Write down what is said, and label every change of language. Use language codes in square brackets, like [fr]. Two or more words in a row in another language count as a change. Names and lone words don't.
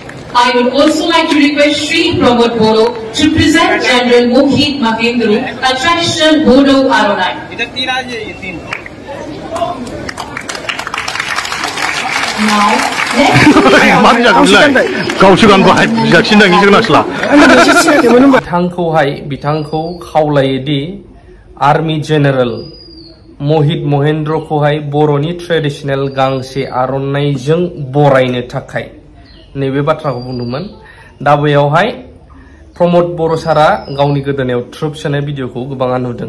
[en] I would also like to request Sri Pramod Boro to present General Mohit Mahendru, a traditional Bodo Aronai. Now, [brx] बिथांखौ खावलायोदि [en] army general [brx] मोहित महेंद्र खौहाय बर'नि ट्रेडिशनल गांसे आर'नाइजों बरायनो थाखाय नैबे बाथ्राखौ बुंदोंमोन दा बेयावहाय प्रमोद बर' सारा गावनि गोदोनायाव ट्रुप सोनाय भिडिअखौ गोबाङा नुदों